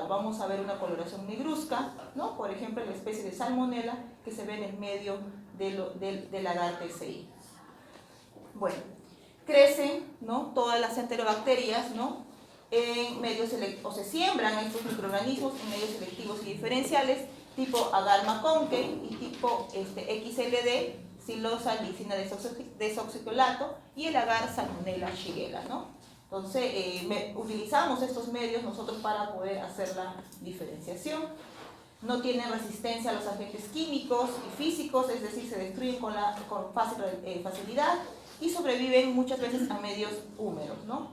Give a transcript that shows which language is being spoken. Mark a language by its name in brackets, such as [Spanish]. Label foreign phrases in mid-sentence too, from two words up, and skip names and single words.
[Spanish] Vamos a ver una coloración negruzca, ¿no? Por ejemplo, en la especie de salmonela que se ve en el medio del agar TSI. Bueno, crecen, ¿no?, todas las enterobacterias, ¿no?, en medios o se siembran estos microorganismos en medios selectivos y diferenciales tipo agar McConkey y tipo XLD, silosa lisina desoxicolato, y el agar Salmonella shigella, ¿no? Entonces utilizamos estos medios nosotros para poder hacer la diferenciación. No tienen resistencia a los agentes químicos y físicos, es decir, se destruyen con fácil facilidad, y sobreviven muchas veces a medios húmedos, ¿no?